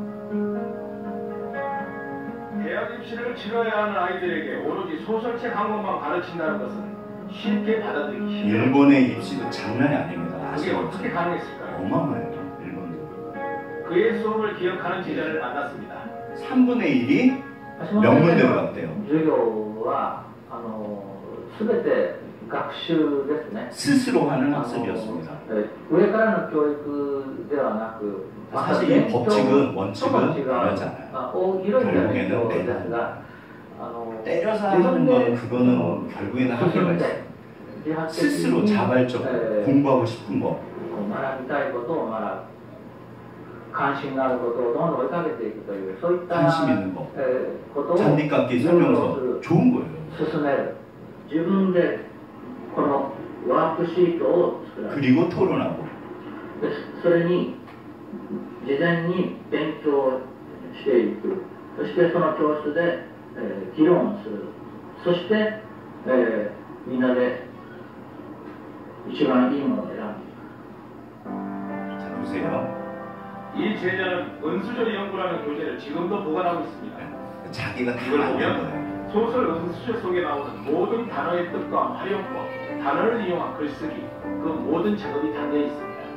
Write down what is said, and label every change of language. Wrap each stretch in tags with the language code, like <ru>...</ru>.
<ko>대학 입시를 치러야 하는 아이들에게 오로지 소설책 한 권만 가르친다는 것은 쉽게 받아들이기 힘들어요. 일본의 입시도 장난이 아닙니다. 그게 아시죠? 어떻게 가능했을까요? 어마어마해요, 일본도. 그의 수업을 기억하는 제자를 만났습니다. 3분의 1이 명문대로 갔대요.</ko> <ja>授業は全て学習ですね。</ja> <ko>스스로 하는 학습이었습니다.</ko> <ja>上からの教育ではなく、</ja> <ko>사실 이 법칙은 원칙은 변하지 않아요.</ko> <ja>広い意味ですが、</ja> <ko>때려서 하는 건 그거는 결국에는 한계가 있어요. 스스로 자발적으로 공부하고 싶은 거.</ko> <ja>学びたいことを学ぶ。関心のあることをどんどん追いかけていくというそういった</ja> <ko>관심 있는 거.</ko> <ja>ことを</ja> <ko>잔디깎기 설명서 좋은 거예요.</ko> <ja>進める。自分でこのワークシートを作られる。</ja> <ko>그리고 토론하고.</ko> <ja>でそれに事前に勉強していく。そしてその教室で、議論する。そして、みんなで一番いいものを選ぶ。</ja> <ko>자, 보세요. 이 제자는 은수저 연구라는 교재를 지금도 보관하고 있습니다. 자기가 다 이걸 만든 소설 은수저 속에 나오는 모든 단어의 뜻과 활용법, 단어를 이용한 글쓰기, 그 모든 작업이 담겨 있습니다.</ko>